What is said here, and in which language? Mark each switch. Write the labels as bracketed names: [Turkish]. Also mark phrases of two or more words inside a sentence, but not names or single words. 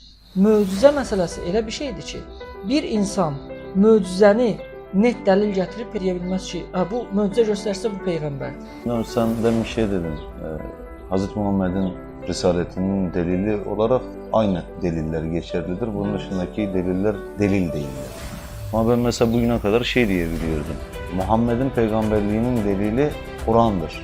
[Azerbaijani] möcüzə məsələsi elə bir şeydir ki, bir insan möcüzəni net dəlil gətirib deyə bilməz ki, bu möcüzə göstərsə bu peyğəmbərdir. [Turkish] Sen demin şey dedin, Hz. Muhammed'in Risaletinin delili olarak aynı deliller geçerlidir. Bunun dışındaki deliller delil değiller. Ama ben mesela bugüne kadar şey diyebiliyordum. Muhammed'in peygamberliğinin delili Kur'an'dır.